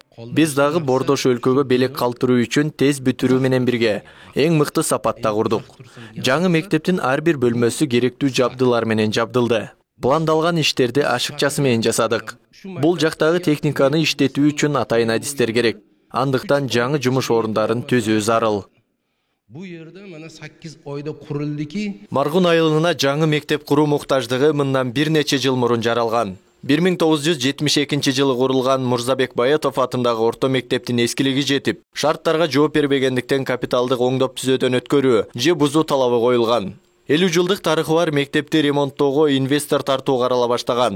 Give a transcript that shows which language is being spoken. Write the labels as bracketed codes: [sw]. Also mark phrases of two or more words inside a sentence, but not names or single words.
[ky] Биз дагы бордош өлкөгө белек калтыруу үчүн тез бүтүрүү менен бирге эң мыкты сапатта курдук. Жаңы мектептин ар бир бөлмөсү керектүү жабдылар менен жабдылды. Пландалган иштерди ашыкчасы менен жасадык. Бул жактагы техниканы иштетүү үчүн атайын адистер керек. Андыктан жаңы жумуш орундарын түзүү зарыл. [uz] Bu yerде mana 8 oyda quruldiki. [ky] Маргун айылына жаңы мектеп куруу муктаждыгы мындан бир нече жыл мурун жаралган. 1972 жылы курулган Мурзабек Баятов атындагы орто мектептин эскилиги жетип, шарттарга жооп бербегендиктен капиталдык оңдоп түзөөдөн өткөрүү же бузуу талабы коюлган. 50 жылдык тарыхы бар мектепти ремонттоого инвестор тартуу карала баштаган.